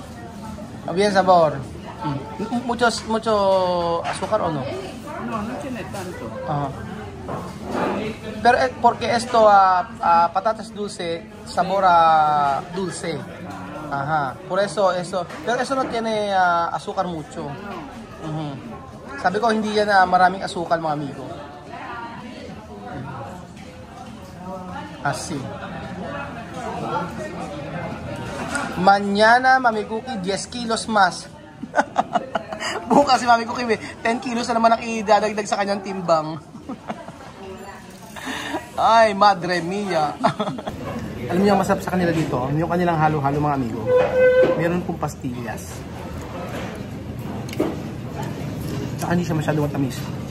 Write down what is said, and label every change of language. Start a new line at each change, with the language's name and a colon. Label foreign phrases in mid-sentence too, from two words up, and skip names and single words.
Spanish: Bien sabor. Mucho azúcar o no? No tiene tanto. Pero porque esto patatas dulce, sabor dulce. Ajá. Por eso, pero eso no tiene azúcar mucho.
Filipino: Sabi ko hindi yan maraming asukal mga amigo.
Spanish: Así. Mañana Mami Cookie 10 kilos más.
Filipino: Bukas si Mami Cookie, 10 kilos na naman ang idadagdag sa kanyang timbang.
Spanish: Ay, madre mia.
Filipino: Alam niyo ang masarap sa kanila dito? Yung kanilang halo-halo mga amigo. Meron pong pastillas. Tsaka hindi siya masyadong matamis.